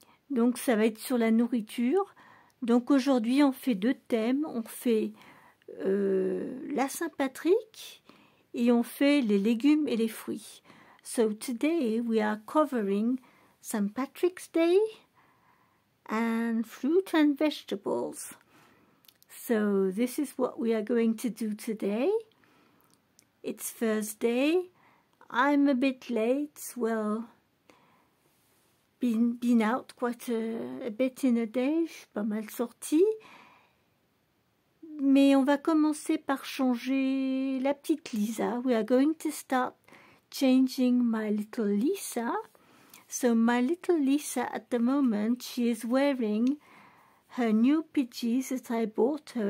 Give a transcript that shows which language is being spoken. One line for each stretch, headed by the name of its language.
French: Donc ça va être sur la nourriture. Donc aujourd'hui on fait deux thèmes, on fait la Saint-Patrick et on fait les légumes et les fruits.
English: So today we are covering St. Patrick's Day and fruit and vegetables. So this is what we are going to do today. It's Thursday. I'm a bit late. Well, been out quite a bit in a day.
French: Je suis pas mal sortie. Mais on va commencer par changer la petite Lisa.
English: We are going to start changing my little Lisa. So my little Lisa at the moment, she is wearing her new PJs that I bought her.